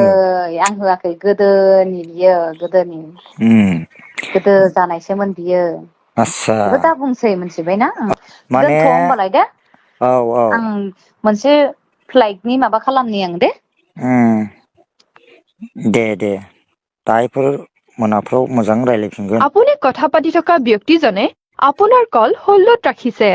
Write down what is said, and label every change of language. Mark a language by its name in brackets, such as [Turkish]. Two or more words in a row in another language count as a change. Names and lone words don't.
[Bodo] आं होआखै गोदोनि बियो गोदोनि गोदो जानायसोमोन बियो। आस्सा बेखौ दा बुंसै मिथिबायना माने दोनथ' होमबालाय दे। औ औ आं मोनसे फ्लाइटनि माबा खालामनि आं दे। दे दे दायोफोर मोनाफ्राव मोजां रायज्लायफिनगोन। [Assamese] আপুনি কথা পাতি থকা ব্যক্তিজনে আপোনাৰ কল হোল্ডত ৰাখিছে।